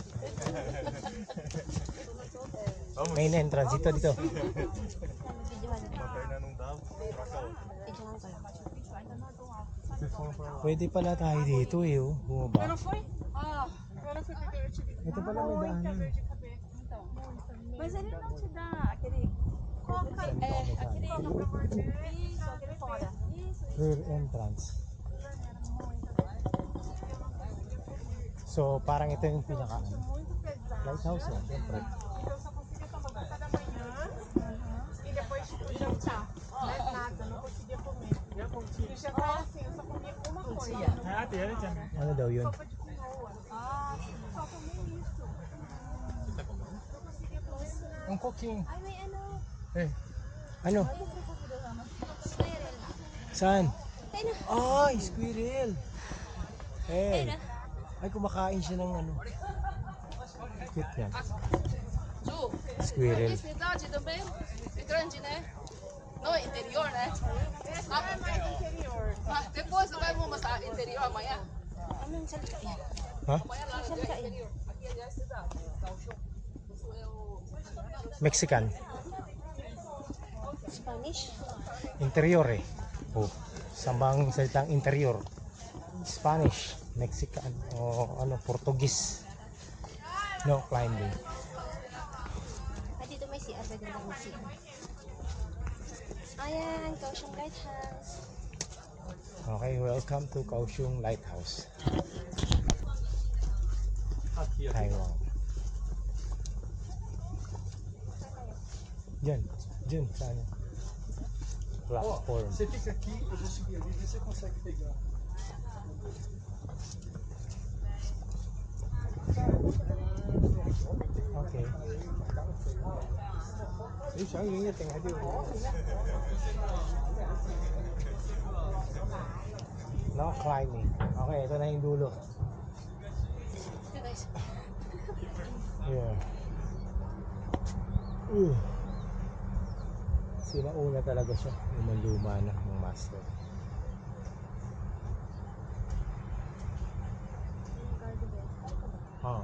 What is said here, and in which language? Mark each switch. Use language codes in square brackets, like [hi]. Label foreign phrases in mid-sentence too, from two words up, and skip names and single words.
[en] Main entrance [tl] dito, dito. Pwede pala tayo dito eh, oh. Bumaba. Ito pala may daanan. [pt] Mas ele não te dá aquele. Aquele isso, aquele fora. Isso, [en] Rear entrance. [tl] So, parang ito yung pinaka lighthouse eh, syempre. [pt] Então só conseguia tomar café da manhã e depois jantar. Mais nada, não conseguia comer. E jantar assim, eu só comia uma coisa. [tl] Ano daw yun? [pt] Sopa de quinoa. Ah, só comi isso. [tl] Ang cooking. Ay, may ano. Eh. Ano? Squirrel. Saan? Ayun na. Ay, squirrel. Eh. Ayun na. Ay, kumakain siya ng ano. Cute yan. Ju, Squirrel. [pt] a cidade também é grande, né? Não é interior, né? Ah, Mais interior. mas depois eu vou mostrar interior amanhã. [tl] Anong salita yan? Ha? [pt] Amanhã lá no [tl] Salita yan. [pt] interior. Aqui é a cidade, Kaohsiung. Isso é o... [tl] Mexican. Spanish? Interior eh. Oh. Sambang salitang interior. [en] Spanish, Mexican, [tl] o ano, Portuguese. [en] No climbing. [tl] Ah, dito may CR. Pwede lang may CR. Ayan, Kaohsiung Lighthouse. [en] Okay, welcome to Kaohsiung Lighthouse. [tl] Taiwan. Diyan, saan? Platform. [pt] Você fica aqui, eu vou subir ali, vê se você consegue pegar. [tl] Okay. [en] No climbing. [tl] Okay, ito na yung dulo. Ito guys. Yeah. Sinauna talaga siya. Luma na ng master. Oh.